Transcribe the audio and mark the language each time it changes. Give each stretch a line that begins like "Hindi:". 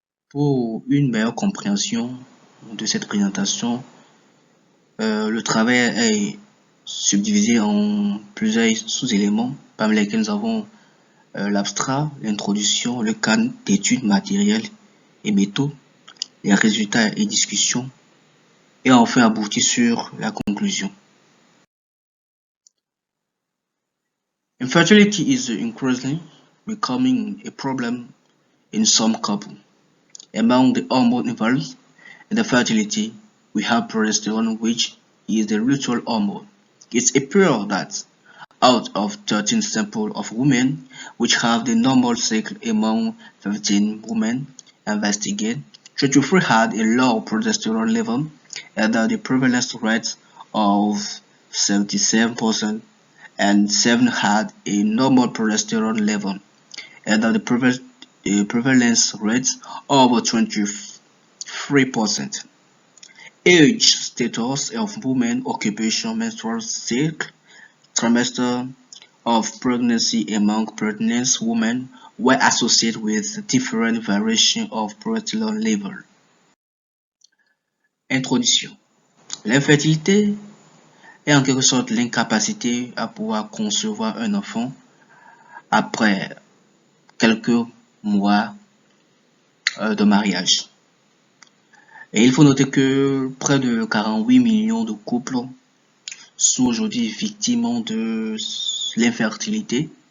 French: Pour une meilleure compréhension de cette présentation, le travail est subdivisé en plusieurs sous-éléments parmi lesquels nous avons l'abstrat, l'introduction, le cadre d'études matérielles et méthodes, les résultats et discussions, et enfin aboutir sur la conclusion.
English: Infertility is increasingly becoming a problem in some couples. Among the hormone involved in the fertility, we have progesterone, which is the ritual hormone. It appears that out of 13 samples of women which have the normal cycle among 15 women investigated, 23 had a low progesterone level and the prevalence rate of 77% and 7 had a normal progesterone level and the prevalence rate of 23%. Age, status of women, occupation, menstrual cycle, trimester of pregnancy among pregnant women were associated with different variations of progesterone level. Introduction.
French: L'infertilité est en quelque sorte l'incapacité à pouvoir concevoir un enfant après quelques mois de mariage. Et il faut noter que près de 48 millions de couples sont aujourd'hui victimes de l'infertilité.